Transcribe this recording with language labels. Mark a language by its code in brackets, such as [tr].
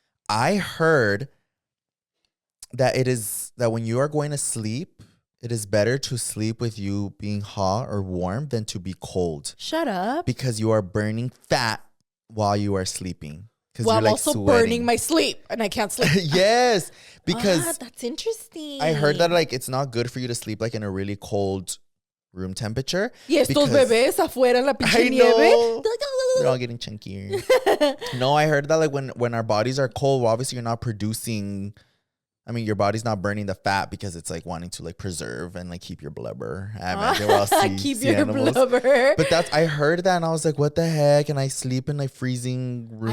[en] I heard that it is that when you are going to sleep, it is better to sleep with you being hot or warm than to be cold. Shut up. Because you are burning fat while you are sleeping. Well, I'm also burning my sleep and I can't sleep. Yes, because that's interesting. I heard that like it's not good for you to sleep like in a really cold room temperature. [es] Y estos bebés afuera en la pinche nieve. [en] They're all getting chunkier. No, I heard that like when our bodies are cold, well, obviously you're not producing. I mean, your body's not burning the fat because it's like wanting to like preserve and like keep your blubber. I imagine we're all keep sea your animals. blubber. But I heard that and I was like, what the heck? And I sleep in like freezing room.